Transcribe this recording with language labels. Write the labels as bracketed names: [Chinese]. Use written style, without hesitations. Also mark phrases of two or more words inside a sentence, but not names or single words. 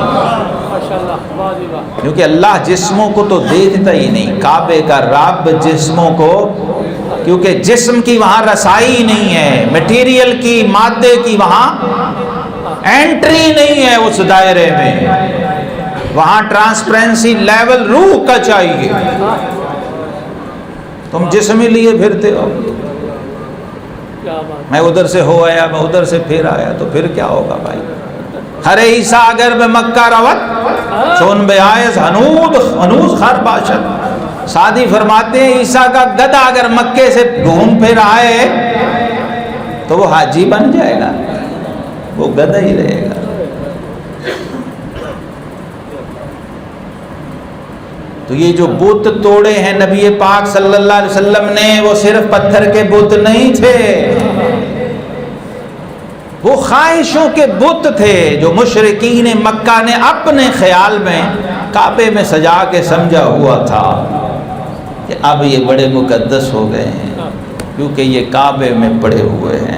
[Urdu] کیونکہ اللہ جسموں کو تو دیکھتا ہی نہیں، کعبے کا رب جسموں کو، کیونکہ جسم کی وہاں رسائی نہیں ہے، میٹیریل کی، مادے کی وہاں انٹری نہیں ہے اس دائرے میں، وہاں [English] transparency level [Urdu] روح کا چاہیے۔ تم جسم ہی لیے پھرتے ہو، میں ادھر سے ہو آیا، میں ادھر سے پھر آیا، تو پھر کیا ہوگا بھائی؟ [Persian] ہر عیسیٰ اگر بے مکہ روت چون بے آئز ہنوز خر باشد۔ [Urdu] سعدی فرماتے ہیں عیسیٰ کا گدھا اگر مکے سے گھوم پھر آئے تو وہ حاجی بن جائے گا، وہ گدھا ہی رہے گا۔ تو یہ جو بت توڑے ہیں نبی پاک صلی اللہ علیہ وسلم نے، وہ صرف پتھر کے بت نہیں تھے، وہ خواہشوں کے بت تھے جو مشرکین مکہ نے اپنے خیال میں کعبے میں سجا کے سمجھا ہوا تھا کہ اب یہ بڑے مقدس ہو گئے ہیں کیونکہ یہ کعبے میں پڑے ہوئے ہیں۔